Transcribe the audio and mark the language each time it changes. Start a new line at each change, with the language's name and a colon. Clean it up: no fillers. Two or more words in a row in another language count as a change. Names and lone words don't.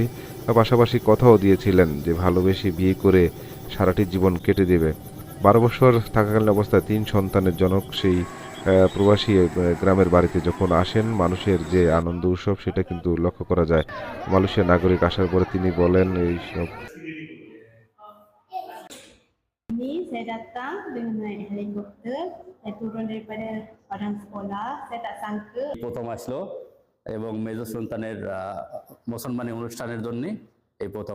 Bangla: পাশাপাশি কথাও দিয়েছিলেন যে ভালোবেসে বিয়ে করে সারাটি জীবন কেটে দেবে। ১২ বছর থাকাকালীন অবস্থায় ৩ সন্তানের জনক সেই প্রবাসী গ্রামের বাড়িতে যখন আসেন, মানুষের যে আনন্দ উৎসব সেটা কিন্তু লক্ষ্য করা যায়। মালয়েশিয়ার নাগরিক আসার পরে তিনি বলেন এইসব
Malay: Ini saya datang dengan naik helikopter. Saya turun daripada padang sekolah. Saya tak sangka
Bangla: প্রথম আসলো এবং মেজর সন্তানের মুসলমানি অনুষ্ঠানের জন্য এই প্রথম